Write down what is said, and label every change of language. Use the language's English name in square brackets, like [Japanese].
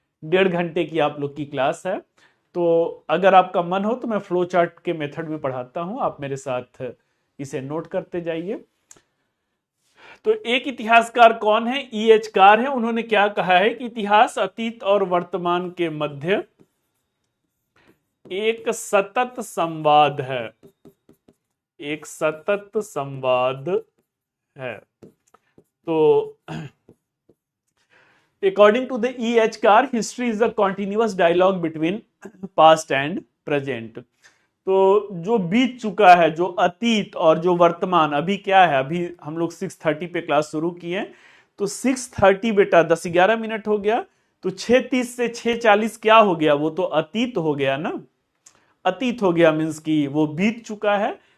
[Hindi] 1.5 घंटे की आप लोग की क्लास है। तो अगर आपका मन हो तो मैं फ्लो चार्ट के मेथड में पढ़ाता हूं, आप मेरे साथ इसे नोट करते जाइए। तो एक इतिहासकार कौन है? E.H. कार है। उन्होंने क्या कहा है कि इतिहास अतीत और वर्तमान के मध्य एक सतत संवाद है। एक सतत संवाद है। [English] तो according to the E.H. Carr, history is a continuous dialogue between past and present। [Hindi] तो जो बीत चुका है, जो अतीत और जो वर्तमान, अभी क्या है, अभी हम लोग 6:30 पे क्लास शुरू किए, तो 6:30 बेटा 10-11 मिनट हो गया, तो 6:30 से 6:40 क्या हो गया? वो तो अतीत हो गया ना। अतीत हो गया मीन्स की वो बीत चुका है।